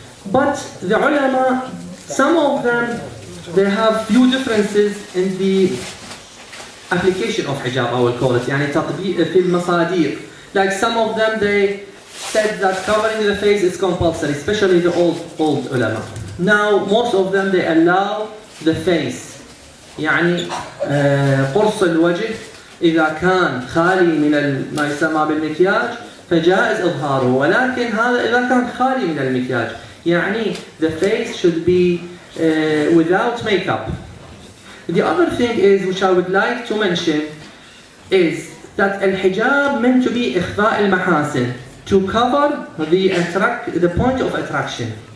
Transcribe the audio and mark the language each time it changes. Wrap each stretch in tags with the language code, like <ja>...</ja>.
<en>But the ulama, some of them, they have few differences in the application of hijab, I will call it,</en> <ar>يعني تطبيق في المصادر.</ar> <en>Like some of them, they said that covering the face is compulsory, especially the old ulama. Now, most of them, they allow the face.</en> <ar>يعني قرص الوجه إذا كان خالي من ما يسمى بالمكياج فجائز إظهاره، ولكن هذا إذا كان خالي من المكياج.</ar> <en>يعني the face should be without makeup. The other thing is, which I would like to mention, is that al-hijab meant to be</en> <ar>إخفاء المحاسن,</ar> <en>to cover the point of attraction.</en>